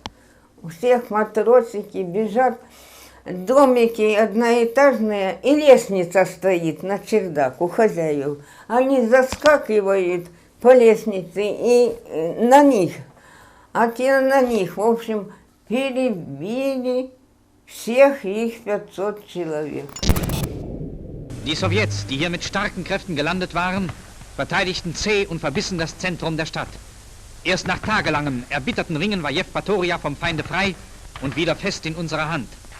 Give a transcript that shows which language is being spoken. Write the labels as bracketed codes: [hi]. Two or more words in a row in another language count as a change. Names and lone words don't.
[ru] У всех матросики бежат, домики одноэтажные, и лестница стоит на чердак у хозяев. Они заскакивают по лестнице и на них, а те на них, в общем, перебили всех их 500 человек. [de] Die Sowjets, die hier mit starken Kräften gelandet waren, verteidigten zäh und verbissen das Zentrum der Stadt. Erst nach tagelangem, erbitterten Ringen war Jevpatoria vom Feinde frei und wieder fest in unserer Hand.